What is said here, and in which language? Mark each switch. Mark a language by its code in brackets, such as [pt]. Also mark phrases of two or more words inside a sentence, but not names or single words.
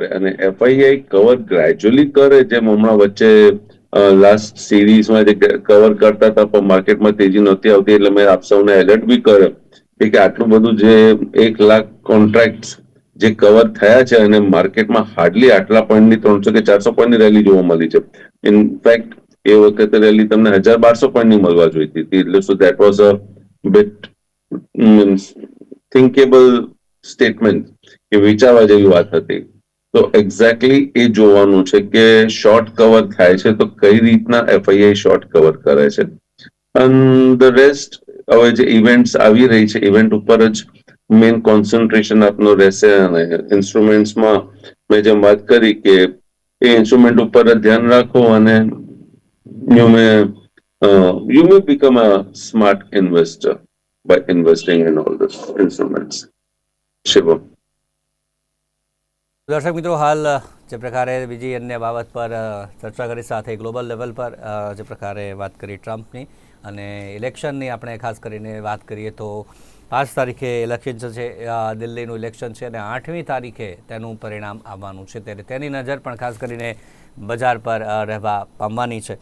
[gu] અને એફઆઈઆઈ કવર ગ્રેજ્યુઅલી કરે, જેમ હમણાં વચ્ચે લાસ્ટ સિરીઝમાં જે કવર કરતા હતા પણ માર્કેટમાં તેજી નહોતી આવતી, એટલે મેં આપ સૌને એલર્ટ બી કર્યો કે આટલું બધું જે 1 લાખ કોન્ટ્રાક્ટ જે કવર થયા છે અને માર્કેટમાં હાર્ડલી આટલા પોઈન્ટની 300 કે 400 પોઈન્ટની રેલી જોવા મળી છે. ઇનફેક્ટ એ વખતે રેલી તમને 1,200 પોઈન્ટની મળવા જોઈતી હતી, એટલે [en] So that was a bit thinkable statement, [gu] કે વિચારવા જેવી વાત હતી. તો એક્ઝેક્ટલી એ જોવાનું છે કે [en] short cover [gu] થાય છે તો કઈ રીતના એફઆઈઆઈ [en] short cover [gu] કરે છે. અને [en] the rest [gu] હવે જે ઇવેન્ટ્સ આવી રહી છે, ઇવેન્ટ ઉપર જ [en] main concentration [gu] આપનું રહેશે. અને ઇન્સ્ટ્રુમેન્ટ્સમાં મેં જેમ વાત કરી કે એ ઇન્સ્ટ્રુમેન્ટ ઉપર જ ધ્યાન રાખો અને [en] you may become a smart investor by investing in all these instruments. [gu] Shivam. દર્શક મિત્રો, હાલ જે પ્રકારે બીજી અન્ય બાબત પર ચર્ચા કરી, સાથે [en] global level [gu] પર જે પ્રકારે વાત કરી ટ્રમ્પની અને ઇલેક્શનની, આપણે ખાસ કરીને વાત કરીએ તો 5 તારીખે ઇલેક્શન છે, દિલ્હીનું ઇલેક્શન છે અને 8મી તારીખે તેનું પરિણામ આવવાનું છે, ત્યારે તેની નજર પણ ખાસ કરીને બજાર પર રહેવા પામવાની છે.